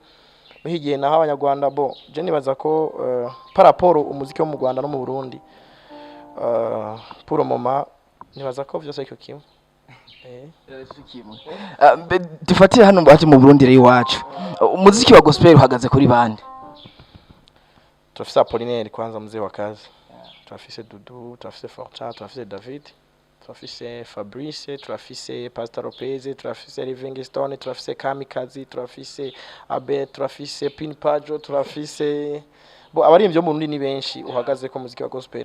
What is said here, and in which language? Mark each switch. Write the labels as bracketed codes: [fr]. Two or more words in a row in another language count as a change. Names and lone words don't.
[rn] Muhigiye naho abanyarwanda bo je nibaza ko [fr] par rapport [rn] umuziki wo mu Rwanda no mu Burundi [fr] pour le moment [rn] nibaza ko vyose ariko kimwe. Dufatiye hano bati mu Burundi rero iwacu umuziki wa gospel uhagaze kuri bande? Turafise Apollinaire [sw] kwanza mzee wa kazi. [rn] Turafise Dudu, turafise Forcha, turafise David, turafise Fabrice, turafise Pastor Lopez, turafise Livingstone, turafise Kamikazi, turafise Abe, turafise Pin Pajo, turafise bo abarimvyo mu Burundi ni benshi uhagaze ko muziki wa gospel.